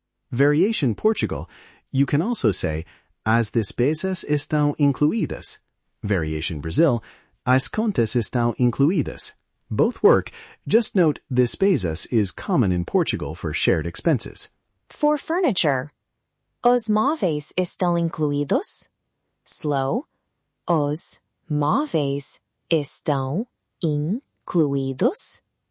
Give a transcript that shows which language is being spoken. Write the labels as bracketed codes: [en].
[en] Variation Portugal, you can also say, [pt] as despesas estão incluídas. [en] Variation [pt] Brazil, as contas estão incluídas. [en] Both work, just note despesas is common in Portugal for shared expenses. For furniture, [pt] os móveis estão incluídos? [en] Slow. [pt] Os móveis estão incluídos?